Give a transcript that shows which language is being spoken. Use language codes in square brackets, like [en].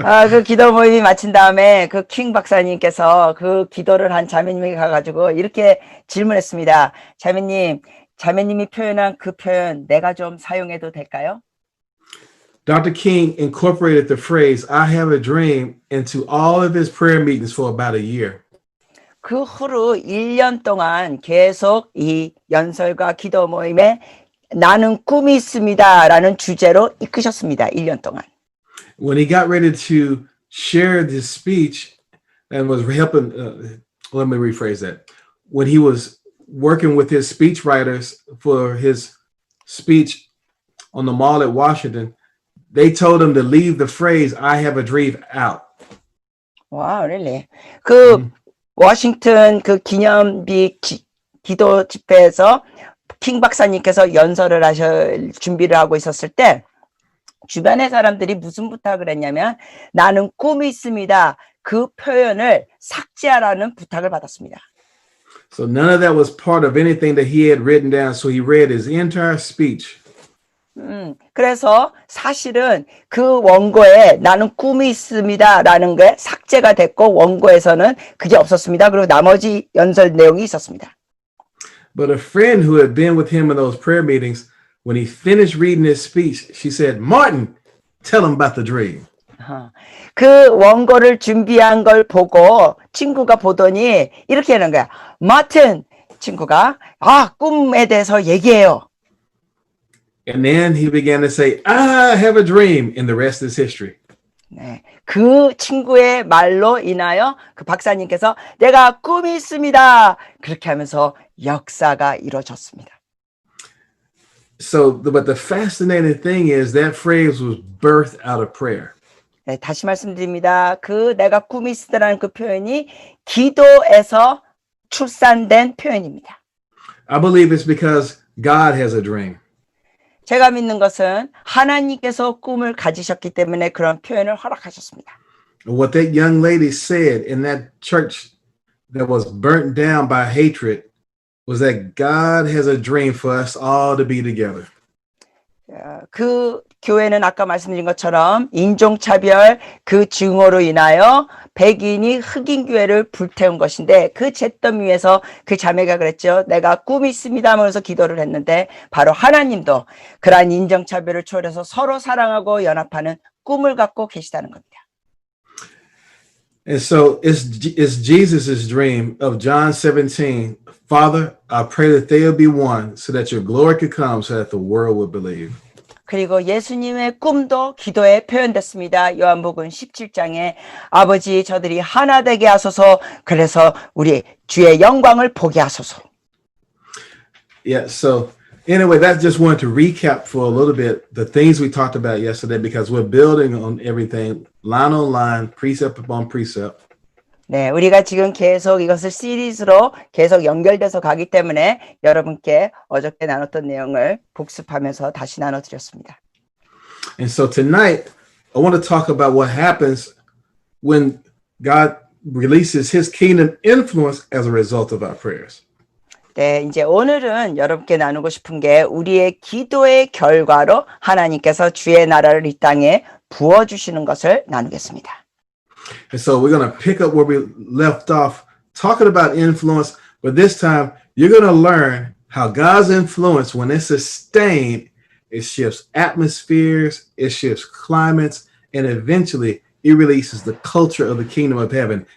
[ko] 그 기도 모임이 마친 다음에 그 킹 박사님께서 그 기도를 한 자매님에게 가가지고 이렇게 질문했습니다. 자매님이 표현한 그 표현 내가 좀 사용해도 될까요? [en] Dr. King incorporated the phrase, I have a dream, into all of his prayer meetings for about a year. [ko] 그 후로 1년 동안 계속 이 연설과 기도 모임에 나는 꿈이 있습니다 라는 주제로 이끄셨습니다. 1년 동안. [en] When he got ready to share this speech and was helping, let me rephrase that. When he was working with his speech writers for his speech on the mall at Washington, they told him to leave the phrase, I have a dream out. Wow, really? [ko] 그 워싱턴 그 기념비 기도 집회에서 킹 박사님께서 연설을 준비를 하고 있었을 때 주변의 사람들이 무슨 부탁을 했냐면 나는 꿈이 있습니다. 그 표현을 삭제하라는 부탁을 받았습니다. [en] So none of that was part of anything that he had written down. So he read his entire speech. [ko] 그래서 사실은 그 원고에 나는 꿈이 있습니다 라는 게 삭제가 됐고 원고에서는 그게 없었습니다. 그리고 나머지 연설 내용이 있었습니다. [en] But a friend who had been with him in those prayer meetings, when he finished reading his speech, she said, Martin, tell him about the dream. [ko] 그 원고를 준비한 걸 보고 친구가 보더니 이렇게 하는 거야. 마틴 친구가 꿈에 대해서 얘기해요. [en] And then he began to say, I have a dream, and the rest is history. [ko] 네, 그 친구의 말로 인하여 그 박사님께서 내가 꿈이 있습니다. 그렇게 하면서 역사가 이루어졌습니다. [en] But the fascinating thing is that phrase was birthed out of prayer. [ko] 네, 다시 말씀드립니다. 그 내가 꿈이 있으다라는 그 표현이 기도에서 출산된 표현입니다. [en] I believe it's because God has a dream. [ko] 제가 믿는 것은 하나님께서 꿈을 가지셨기 때문에 그런 표현을 허락하셨습니다. [en] What that young lady said in that church that was burnt down by hatred was that God has a dream for us all to be together. [ko] 그 교회는 아까 말씀드린 것처럼 인종차별 그 증오로 인하여 백인이 흑인 교회를 불태운 것인데 그 잿더미 위에서 그 자매가 그랬죠. 내가 꿈이 있습니다 하면서 기도를 했는데 바로 하나님도 그러한 인종차별을 초월해서 서로 사랑하고 연합하는 꿈을 갖고 계시다는 겁니다. [en] And so it's Jesus' dream of John 17. Father, I pray that they will be one so that your glory could come so that the world will believe. [ko] 그리고 예수님의 꿈도 기도에 표현됐습니다. 요한복음 17장에 아버지 저들이 하나 되게 하소서 그래서 우리 주의 영광을 보게 하소서. [en] Yeah, so anyway, that just wanted to recap for a little bit the things we talked about yesterday because we're building on everything line on line, precept upon precept. [ko] 네, 우리가 지금 계속 이것을 시리즈로 계속 연결돼서 가기 때문에 여러분께 어저께 나눴던 내용을 복습하면서 다시 나눠드렸습니다. [en] And so tonight, I want to talk about what happens when God releases his kingdom influence as a result of our prayers. [ko] 네, 이제 오늘은 여러분께 나누고 싶은 게 우리의 기도의 결과로 하나님께서 주의 나라를 이 땅에 부어주시는 것을 나누겠습니다. [en] And so we're going to pick up where we left off talking about influence, but this time you're going to learn how God's influence, when it's sustained, it shifts atmospheres, it shifts climates, and eventually it releases the culture of the kingdom of heaven.